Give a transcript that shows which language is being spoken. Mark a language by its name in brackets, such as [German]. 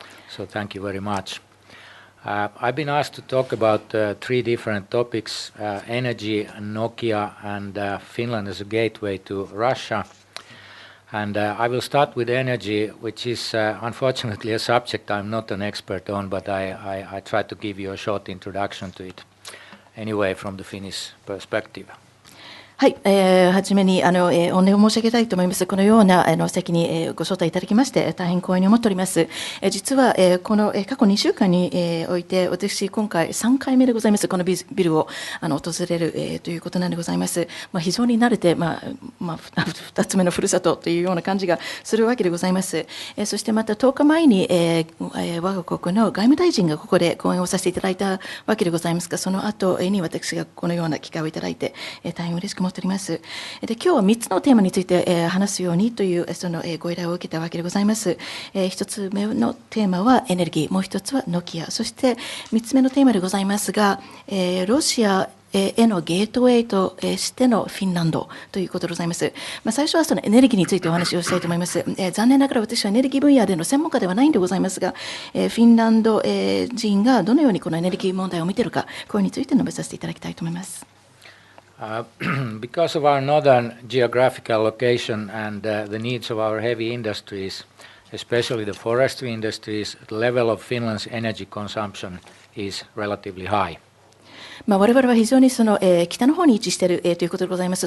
[English] So thank you very much. I've been asked to talk about 3 different topics: energy, Nokia, and Finland as a gateway to Russia. And I will start with energy, which is unfortunately a subject I'm not an expert on, but I try to give you a short introduction to it anyway from the Finnish perspective. [Japanese] はい、はじめに御礼を申し上げたいと思います。このような席にご招待いただきまして大変光栄に思っております。実はこの過去2週間において私今回3回目でございます。このビルを訪れるということなんでございます。非常に慣れて2つ目のふるさとというような感じがするわけでございます。そしてまた10日前に我が国の外務大臣がここで講演をさせていただいたわけでございますが、その後に私がこのような機会をいただいて大変嬉しく思っております。で、今日は3つのテーマについて話すようにというそのご依頼を受けたわけでございます。 1つ目のテーマはエネルギー、もう1つはノキア、そして3つ目のテーマでございますが、ロシアへのゲートウェイとしてのフィンランドということでございます。最初はそのエネルギーについてお話をしたいと思います。残念ながら私はエネルギー分野での専門家ではないんでございますが、フィンランド人がどのようにこのエネルギー問題を見ているか、これについて述べさせていただきたいと思います。 [English] Because of our northern geographical location and the needs of our heavy industries, especially the forestry industries, the level of Finland's energy consumption is relatively high. [Japanese] 我々は非常にその、北の方に位置している、ということでございます。